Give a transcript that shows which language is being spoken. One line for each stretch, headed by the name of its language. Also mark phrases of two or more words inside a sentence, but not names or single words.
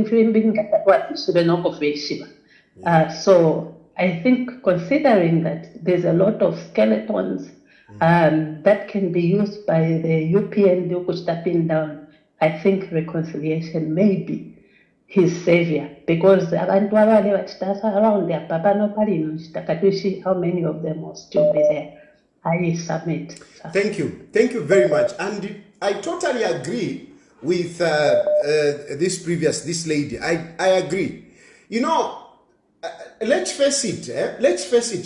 English: So I think, considering that there's a lot of skeletons that can be used by the UPND stepping down, I think reconciliation may be his savior, because
Bemba: abantu abale bachitasa
English: around their papa
Bemba: no palino chitakatushi,
English: how many of them will still be there. I submit. Thank you very much, and I totally agree with this lady. I agree. You know, let's face it.